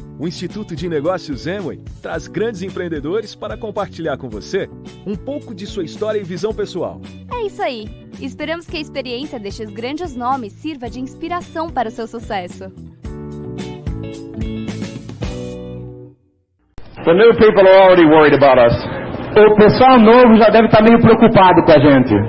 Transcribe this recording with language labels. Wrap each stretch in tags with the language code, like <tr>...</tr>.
<pt>O Instituto de Negócios Amway traz grandes empreendedores para compartilhar com você um pouco de sua história e visão pessoal. É isso aí! Esperamos que a experiência destes grandes nomes sirva de inspiração para o seu sucesso.</pt> <en>The new people are already worried about us.</en> <pt>O pessoal novo já deve estar meio preocupado com a gente.</pt>